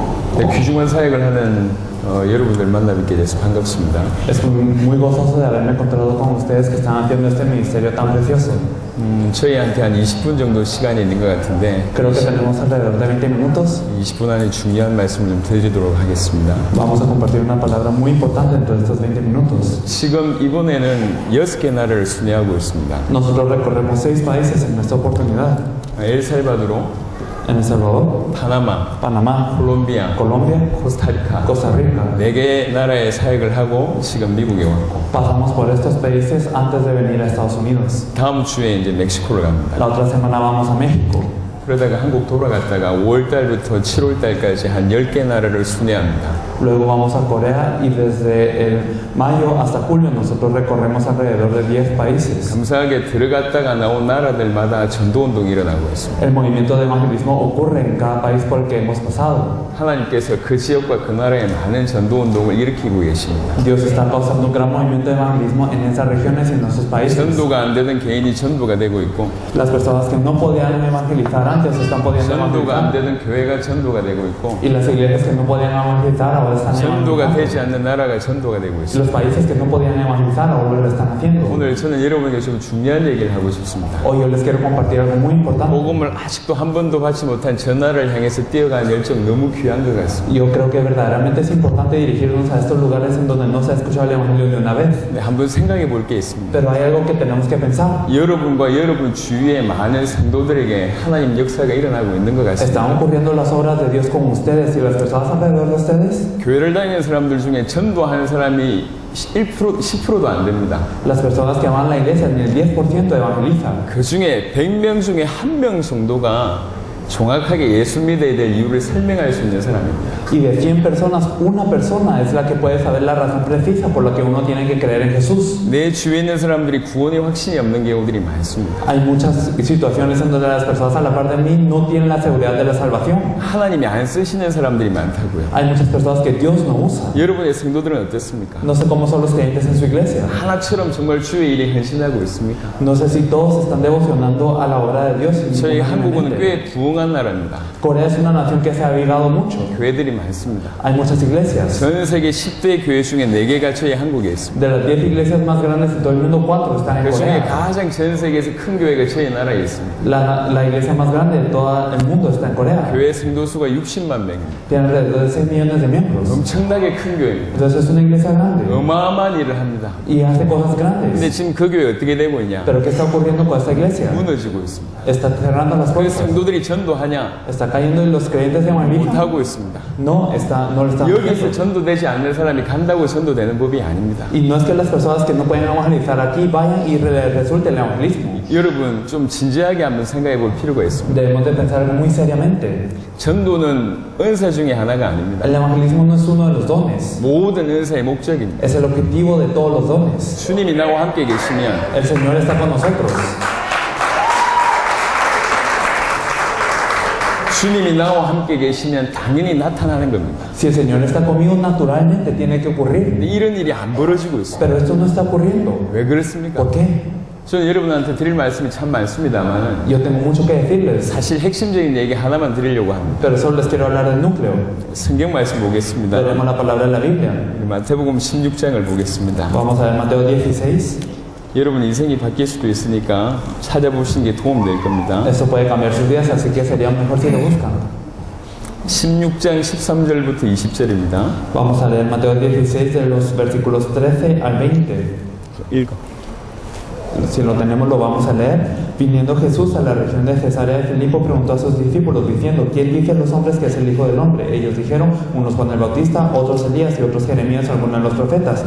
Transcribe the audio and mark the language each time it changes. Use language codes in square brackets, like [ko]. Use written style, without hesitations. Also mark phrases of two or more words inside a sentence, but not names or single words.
[ko] 네, 귀중한 사역을 하는 여러분들 만나 뵙게 돼서 반갑습니다. [es] Es muy gozoso de haberme encontrado con ustedes que están haciendo este ministerio tan precioso. [ko] 저희한테 한 20분 정도 시간이 있는 것 같은데 [es] Creo que tenemos alrededor de 20 minutos. [ko] 20분 안에 중요한 말씀을 좀 드리도록 하겠습니다. [es] Vamos a compartir una palabra muy importante dentro de estos 20 minutos. [ko] 지금 이번에는 6개 나라를 순회하고 있습니다. [es] Nosotros recorremos 6 países en esta oportunidad. [ko] 엘살바도르, [es] En El Salvador, [ko] 파나마, [es] Panamá, [ko] 콜롬비아, [es] Colombia, [ko] 코스타리카 [es] Costa Rica. [ko] 4개 나라의 사역을 하고 지금 미국에 왔고 [es] Pasamos por estos países antes de venir a Estados Unidos. [ko] 다음 주에 이제 멕시코를 갑니다. [es] La otra semana vamos a México. [ko] 그러다가 한국 돌아갔다가 5월달부터 7월달까지 한 10개 나라를 순회합니다. [es] Luego vamos a Corea y desde el mayo hasta julio nosotros recorremos alrededor de 10 países. [ko] 감사하게 들어갔다가 나온 나라들마다 전도운동이 일어나고 있습니다. [es] El movimiento de evangelismo ocurre en cada país por el que hemos pasado. [ko] 하나님께서 그 지역과 그 나라에 많은 전도운동을 일으키고 계십니다. [es] Dios está causando un gran movimiento de evangelismo en esas regiones y en esos países. [ko] 전도가 안 되던 개인이 전도가 되고 있고 [es] Las personas que no podían evangelizar antes están pudiendo [ko] 전도가 안 [es] evangelizar. [ko] 되던 교회가 전도가 되고 있고 [es] Y las iglesias que no podían evangelizar ahora están [ko] 전도가 되지 [es] evangelizando. [ko] 않는 나라가 전도가 되고 [es] Y [ko] 있습니다. [es] los países que no podían evangelizar ahora lo están haciendo. [ko] 오늘 저는 여러분에게 좀 중요한 얘기를 하고 싶습니다. [es] Hoy yo les quiero compartir algo muy importante. [ko] 복음을 아직도 한 번도 받지 못한 저 나라를 향해서 뛰어가는 열정 너무 귀한 것 같습니다. [es] Yo creo que verdaderamente es importante dirigirnos a estos lugares en donde no se ha escuchado el evangelio de una vez. [ko] 네, 한번 생각해 볼 게 있습니다. [es] Pero hay algo que tenemos que pensar. [ko] 여러분과 여러분 주위의 많은 성도들에게 하나님 역사가 일어나고 있는 것 같습니다. [es] ¿Están ocurriendo las obras de Dios con ustedes y las personas alrededor de ustedes? [ko] 교회를 다니는 사람들 중에 전도하는 사람이 1%, 10%도 안 됩니다. [es] Las personas que van a la iglesia ni el 10% evangelizan. [ko] 그 중에 100명 중에 1명 정도가 정확하게 예수 믿어야 될 이유를 설명할 수 있는 사람입니다. [es] Y de 100 personas, una persona es la que puede saber la razón precisa por la que uno tiene que creer en Jesús. [ko] 내 주위에 있는 사람들이 구원의 확신이 없는 경우들이 많습니다. [es] Hay muchas situaciones en donde las personas a la par de mí no tienen la seguridad de la salvación. [ko] 하나님이 안 쓰시는 사람들이 많다고요. [es] Hay muchas personas que Dios no usa. [ko] 여러분의 성도들은 어떻습니까? [es] No sé cómo son los creyentes en su iglesia. [ko] 하나처럼 정말 주의 일에 헌신하고 있습니까? [es] No sé si todos están devocionando a la obra de Dios. [ko] 저희 한국은 [es] indiscutiblemente. [ko] 꽤 부흥한 나라입니다. [es] Corea es una nación que se ha avivado mucho. [ko] 교회들이 많습니다. [es] Hay muchas iglesias. [ko] 전 세계 10대 교회 중에 4개가 저희 한국에 있습니다. [es] De las 10 iglesias más grandes en todo el mundo, 4 están en [ko] 그 중에 [es] Corea. [ko] 가장 전 세계에서 큰 교회가 저희 나라에 있습니다. [es] La iglesia más grande de todo el mundo está en Corea. [ko] 교회 성도 수가 60만 명입니다. [es] Tiene alrededor de 6 millones de miembros. [ko] 엄청나게 큰 교회입니다. [es] Entonces es una iglesia grande. [ko] 어마어마한 일을 합니다. [es] Y hace cosas [ko] 근데 [es] grandes. [ko] 지금 그 교회 어떻게 되고 있냐? [es] Pero ¿qué está ocurriendo con esta iglesia? [ko] 무너지고 있습니다. [es] Está cerrando las [ko] 그 [es] puertas. [ko] 성도들이 전도하냐? [es] Está cayendo y los creyentes evangelizan. [ko] 못하고 있습니다. [es] No lo están [ko] 여기서 [es] haciendo. [ko] 전도되지 않는 사람이 간다고 전도되는 법이 아닙니다. [es] Y no es que las personas que no pueden evangelizar aquí vayan y resulte el evangelismo. [ko] 여러분 좀 진지하게 한번 생각해 볼 필요가 있습니다. [es] Debemos de pensar muy seriamente. [ko] 전도는 은사 중에 하나가 아닙니다. [es] El evangelismo no es uno de los dones. [ko] 모든 은사의 목적입니다. [es] Es el objetivo de todos los dones. [ko] 주님이 나와 함께 계시면 [es] El Señor está con nosotros. [ko] 주님이 나와 함께 계시면 당연히 나타나는 겁니다. [es] Si el Señor está conmigo, naturalmente tiene que [ko] 근데 [es] ocurrir. [ko] 이런 일이 안 벌어지고 있습니다. [es] Pero esto no está ocurriendo. [ko] 왜 그렇습니까? [es] ¿Por qué? [ko] 저는 여러분한테 드릴 말씀이 참 많습니다만 [es] Yo tengo mucho que decirles, [ko] 사실 핵심적인 얘기 하나만 드리려고 합니다. [es] pero solo les quiero hablar del núcleo. [ko] 성경 말씀 보겠습니다. [es] Veremos la palabra de la Biblia. [ko] 마태복음 16장을 보겠습니다. [es] Vamos a ver Mateo 16. [ko] 여러분 인생이 바뀔 수도 있으니까 찾아보시는 게 도움 될 겁니다. [es] Esto puede cambiar sus días, así que sería mejor si lo buscan. [ko] 16장 13절부터 20절입니다. [es] Vamos a leer Mateo 16 de los versículos 13 al 20. [ko] 읽어. [es] Si lo tenemos, lo vamos a leer. Viniendo Jesús a la región de Cesarea de Filipo, preguntó a sus discípulos, diciendo: ¿Quién dicen los hombres que es el Hijo del Hombre? Ellos dijeron: unos Juan el Bautista, otros Elías y otros Jeremías o alguno de los profetas.